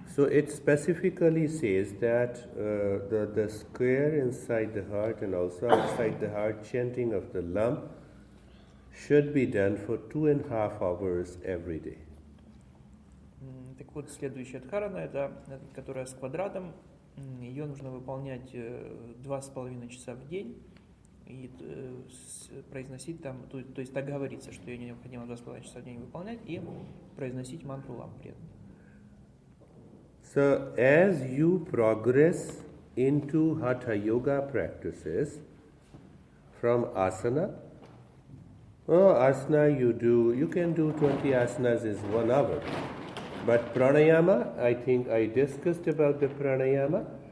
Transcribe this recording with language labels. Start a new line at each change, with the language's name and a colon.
English: So it specifically says that the square inside the heart and also outside the heart, chanting of the Lam should be done for 2.5 hours every day.
Russian: Так вот, следующая дхарана, это которая с квадратом, ее нужно выполнять 2,5 часа в день и произносить там, то есть договориться, что ее необходимо 2,5 часа в день выполнять, и произносить мантру лам при этом.
English: So, as you progress into Hatha yoga practices from asana, asana you can do 20 asanas is 1 hour. But pranayama, I think I discussed about the pranayama.